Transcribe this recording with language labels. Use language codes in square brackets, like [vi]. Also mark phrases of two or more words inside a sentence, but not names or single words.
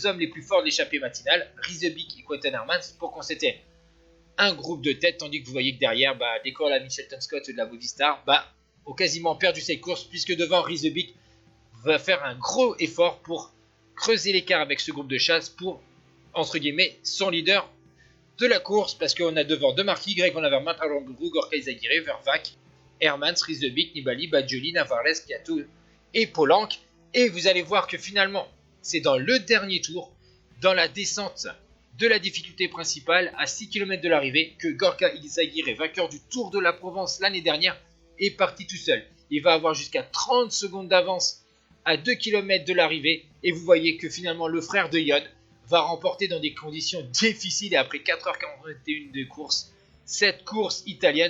[fr] hommes les plus forts de l'échappée matinale, Riesebeek et Quinten Hermans, pour constater un groupe de tête, tandis que vous voyez que derrière, des coureurs de la Mitchelton Scott et de la Movistar ont quasiment perdu cette course, puisque devant Riesebeek va faire un gros effort pour creuser l'écart avec ce groupe de chasse pour, entre guillemets, son leader de la course, parce qu'on a devant De Marquis, Greg Van Avermaet, Aramburu, Gorka Izagirre, Vervac, Hermans, Riesebeek, Nibali, Badjoli, Navarrese, Kiato et Polanc. Et vous allez voir que finalement, c'est dans le dernier tour, dans la descente de la difficulté principale, à 6 km de l'arrivée, que Gorka Izagirre, vainqueur du Tour de la Provence l'année dernière, est parti tout seul. Il va avoir jusqu'à 30 secondes d'avance à 2 km de l'arrivée, et vous voyez que finalement le frère de Yod va remporter dans des conditions difficiles, et après 4h41 de course, cette course italienne.